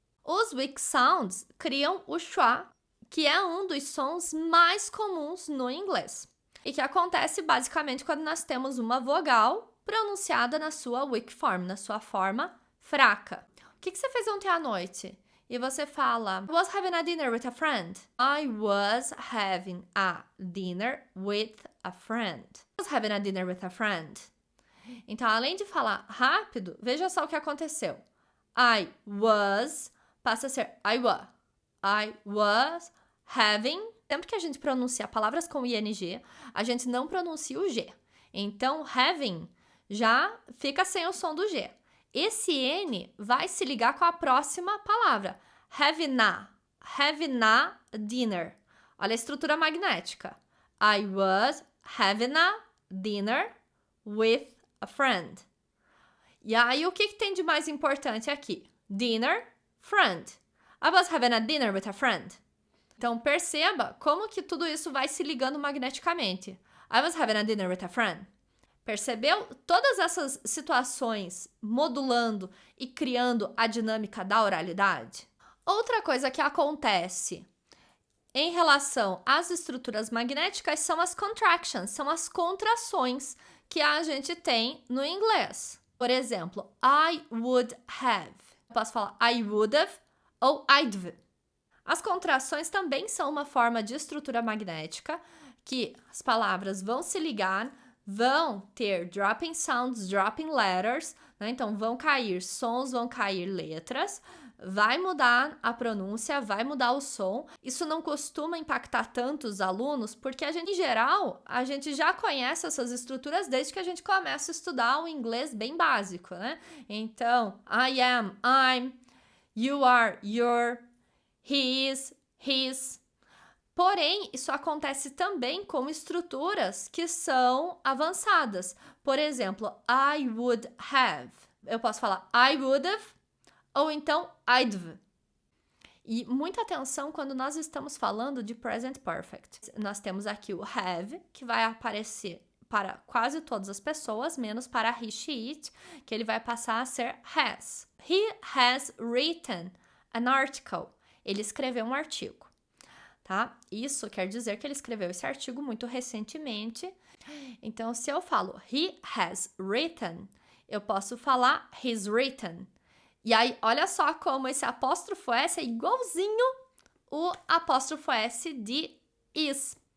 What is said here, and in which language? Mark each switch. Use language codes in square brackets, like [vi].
[pt] Os [en] weak sounds [pt] criam o schwa, que é um dos sons mais comuns no inglês. E que acontece basicamente quando nós temos uma vogal pronunciada na sua weak form, na sua forma fraca. O que você fez ontem à noite? E você fala, [en] I was having a dinner with a friend. I was having a dinner with a friend. I was having a dinner with a friend. [pt] Então, além de falar rápido, veja só o que aconteceu. [en] I was [pt] passa a ser I was. [en] I was having. [pt] Sempre que a gente pronuncia palavras com ing, a gente não pronuncia o G. Então, having já fica sem o som do G. Esse N vai se ligar com a próxima palavra. [en] Having a dinner. [pt] Olha a estrutura magnética. [en] I was having a dinner with a friend. [pt] E aí, o que tem de mais importante aqui? [en] Dinner, friend. I was having a dinner with a friend. [pt] Então, perceba como que tudo isso vai se ligando magneticamente. [en] I was having a dinner with a friend. [pt] Percebeu? Todas essas situações modulando e criando a dinâmica da oralidade. Outra coisa que acontece em relação às estruturas magnéticas são as contractions, são as contrações que a gente tem no inglês. Por exemplo, [en] I would have. [pt] Eu posso falar I would have ou [en] I'd have. [pt] As contrações também são uma forma de estrutura magnética que as palavras vão se ligar, vão ter [en] dropping sounds, dropping letters, [pt] né? Então vão cair sons, vão cair letras, vai mudar a pronúncia, vai mudar o som. Isso não costuma impactar tanto os alunos, porque em geral, a gente já conhece essas estruturas desde que a gente começa a estudar o inglês bem básico, né? Então, [en] I am, I'm, you are, you're, he is, his. [pt] Porém, isso acontece também com estruturas que são avançadas. Por exemplo, [en] I would have. [pt] Eu posso falar I would have ou então [en] I'd have. [pt] E muita atenção quando nós estamos falando de present perfect. Nós temos aqui o have, que vai aparecer para quase todas as pessoas, menos para he, she, it, que ele vai passar a ser has. [en] He has written an article. [pt] Ele escreveu um artigo. Tá? Isso quer dizer que ele escreveu esse artigo muito recentemente. Então, se eu falo [en] he has written, [pt] eu posso falar [en] he's written. [pt] E aí, olha só como esse apóstrofo S é igualzinho o apóstrofo S de is.